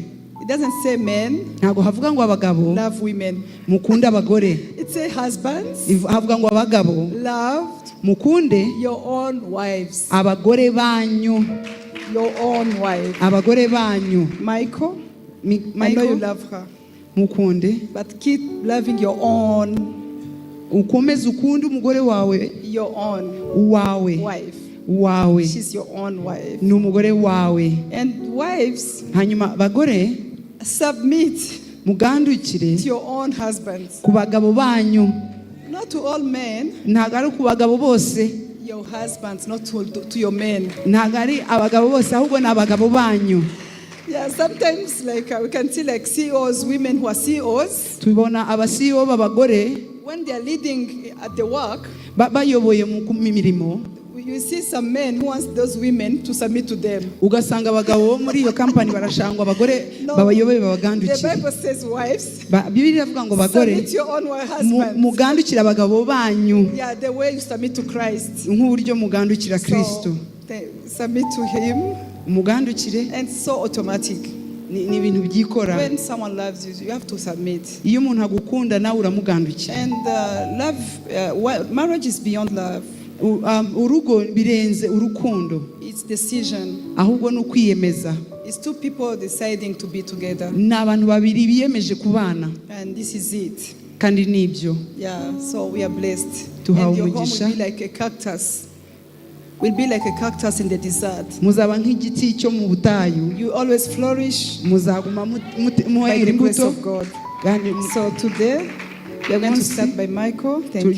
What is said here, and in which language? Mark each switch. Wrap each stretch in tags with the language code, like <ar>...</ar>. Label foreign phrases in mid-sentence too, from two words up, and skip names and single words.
<en>It doesn't say men.</en> <rw>Ntago havuga ngo abagabo.</rw> <en>Love women.</en> <rw>Mukunde abagore.</rw> <en>It says husbands.</en> <rw>Havuga ngo abagabo.</rw> <en>Love.</en> <rw>Mukunde</rw> <en>your own wives.</en> <rw>Abagore banyu.</rw> <en>Your own wife.</en> <rw>Abagore banyu.</rw> <en>Michael. I know you love her.</en> <rw>Mukunde.</rw> <en>But keep loving your own.</en> <rw>Ukomeze ukunde umugore wawe.</rw> <en>Your own.</en> <rw>Wawe.</rw> <en>Wife.</en> <rw>Wawe.</rw> <en>She's your own wife.</en> <rw>Ni umugore wawe.</rw> <en>And wives.</en> <rw>Hanyuma bagore.</rw> <en>Submit.</en> <rw>Mugandukire.</rw> <en>To your own husbands.</en> <rw>Ku bagabo banyu.</rw> <en>Not to all men.</en> <rw>Ntago ari ku bagabo bose.</rw> <en>Your husbands, not to your men.</en> <rw>Ntago ari abagabo bose ahubwo ni abagabo banyu.</rw> <en>Yeah, sometimes we can see CEOs, women who are CEOs.</en> <rw>Tubona aba CEO b'abagore.</rw> <en>When they are leading at the work.</en> <rw>Bayoboye mu mirimo.</rw> <en>You see some men who want those women to submit to them.</en> <rw>Ugasanga abagabo muri iyo company barashangwa abagore babayoboye babagandukire.</rw> <en>The Bible says wives.</en> <rw>Bibiliya ivuga ngo bagore.</rw> <en>Submit your own husbands.</en> <rw>Mugandukira abagabo banyu.</rw> <en>Yeah, the way you submit to Christ.</en> <rw>Nk'uburyo mugandukira Kristo.</rw> <en>Submit to him.</en> <rw>Mugandukire.</rw> <en>And so automatic.</en> <rw>ni ibintu byikora.</rw> <en>When someone loves you, you have to submit.</en> <rw>Iyo umuntu agukunda nawe uramugandukira.</rw> <en>And marriage is beyond love.</en> <rw>Urugo birenze urukundo.</rw> <en>It's decision.</en> <rw>Ahubwo ni ukwiyemeza.</rw> <en>It's two people deciding to be together.</en> <rw>Ni abantu babiri biyemeje kubana.</rw> <en>And this is it.</en> <rw>Kandi nibyo.</rw> <en>Yeah, so we are blessed.</en> <rw>Tuhawe</rw> <en>And your home</en> <rw>umugisha.</rw> <en>will be like a cactus. Will be like a cactus in the desert.</en> <rw>Muzaba nk'igiti cyo mu butayu.</rw> <en>You always flourish</en> <rw>Muzaguma</rw> <en>by</en> <rw>muhera</rw> <en>the grace</en> <rw>imbuto.</rw> <en>of God.</en> <rw>Kandi</rw> <en>So today we are going to start by Michael. Thank you.</en>